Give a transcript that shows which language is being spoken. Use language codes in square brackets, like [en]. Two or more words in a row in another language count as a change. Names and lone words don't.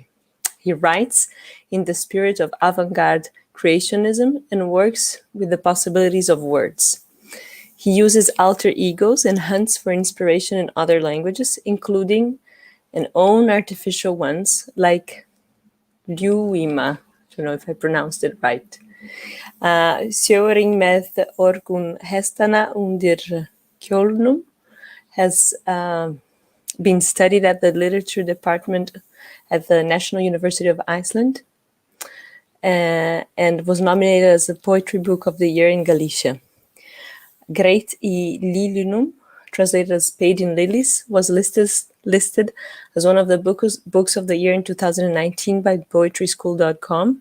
[en] He writes in the spirit of avant-garde creationism and works with the possibilities of words. He uses alter egos and hunts for inspiration in other languages, including and own artificial ones like Ljuima. I don't know if I pronounced it right. Sjóring með orgun hestana undir kjólnum has been studied at the literature department at the National University of Iceland and was nominated as the Poetry Book of the Year in Galicia. Greit í Lilunum, translated as Paid in Lilies, was listed as one of the books of the year in 2019 by poetryschool.com.